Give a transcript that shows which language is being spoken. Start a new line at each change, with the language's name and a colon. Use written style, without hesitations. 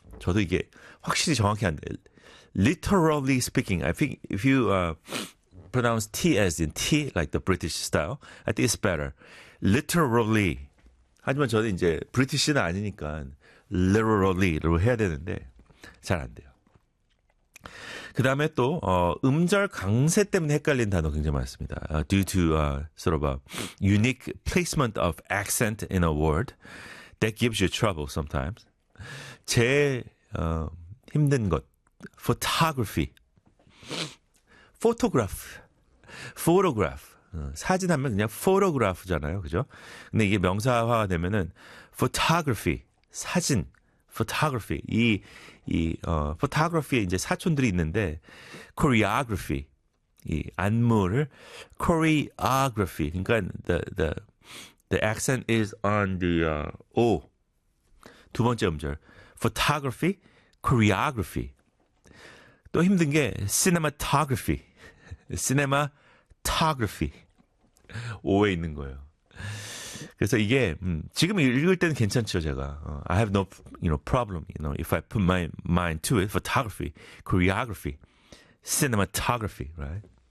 Korean: 저도 이게 확실히 정확히 안 돼.
English: Literally speaking. I think if you pronounce T as in T, like the British style, I think it's better.
Korean: Literally. 하지만 저는 이제 British는 아니니까 literally로 해야 되는데 잘 안 돼요. 그 다음에 또 음절 강세 때문에 헷갈린 단어 굉장히 많습니다.
English: Due to sort of a unique placement of accent in a word that gives you trouble sometimes.
Korean: 제일 힘든 것, photography. Photograph. Photograph. 사진 하면 그냥 photograph잖아요. 그죠? 근데 이게 명사화가 되면은 photography, 사진. Photography. 이 photography에 이제 사촌들이 있는데 choreography. 이 안무를 choreography. 그러니까
English: the accent is on the O.
Korean: 두 번째 음절. Photography, choreography. 또 힘든 게 cinematography. Cinematography. O에 있는 거예요. 그래서 이게 지금 읽을 때는 괜찮죠, 제가.
English: I have no, you know, problem, you know, if I put my mind to it, photography, choreography, cinematography, right?